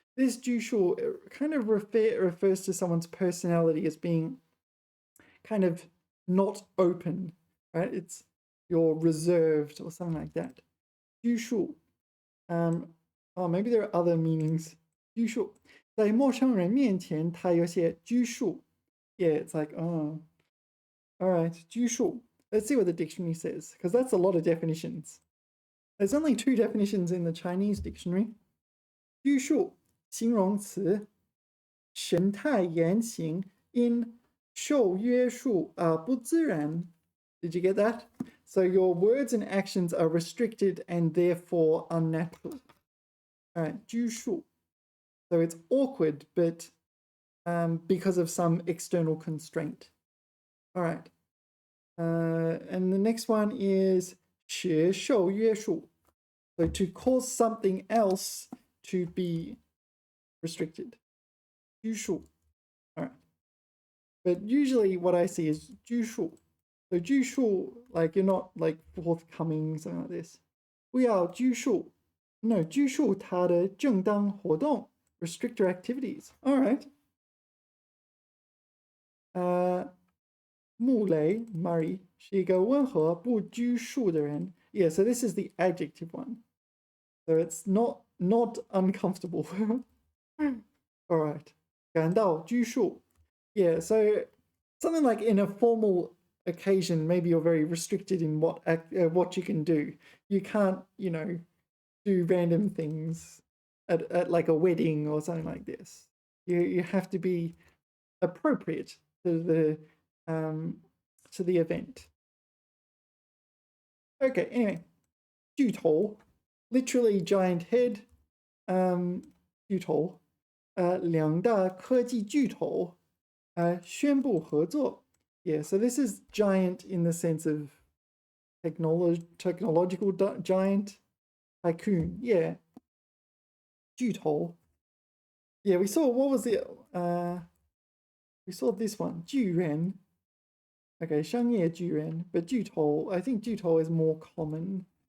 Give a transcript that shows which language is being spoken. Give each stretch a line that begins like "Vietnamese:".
English: This 拘束 kind of refers to someone's personality as being kind of not open, right? It's you're reserved or something like that.
Chinese: 拘束.
English: Maybe there are other meanings.
Chinese: 拘束. 在陌生人面前他有些拘束.
English: Yeah, it's like, oh, all right, 拘束. Let's see what the dictionary says, because that's a lot of definitions. There's only 2 definitions in the Chinese dictionary.
Chinese: 拘束, 形容词, 神态言行因受约束而不自然.
English: Did you get that? So your words and actions are restricted and therefore unnatural. All right, 拘束. So it's awkward, but because of some external constraint. All right. And the next one is 学受约束. So to cause something else to be restricted. 拘束.All right. But usually what I see is 拘束. So 拘束, like you're not like forthcoming, something like this.
Chinese: 不要拘束. No, 拘束他的正当活动.
English: Restrict your activities. All right.
Chinese: 穆雷 Murray 是一个温和不拘束的人.
English: Yeah, so this is the adjective one. So it's not uncomfortable.
Chinese: All right. 感到拘束.
English: Yeah, so something like in a formal occasion, maybe you're very restricted in what you can do. You can't, do random things at like a wedding or something like this. You have to be appropriate to the event. Okay, anyway, 巨头, literally giant head.
Chinese: 巨头, 两大科技巨头, 宣布合作.
English: Yeah, so this is giant in the sense of technological giant. Tycoon, yeah. 巨头.Yeah, we saw, what was it? We saw this one, 巨人. Okay, 商业巨人, but 巨头, I think 巨头is more common.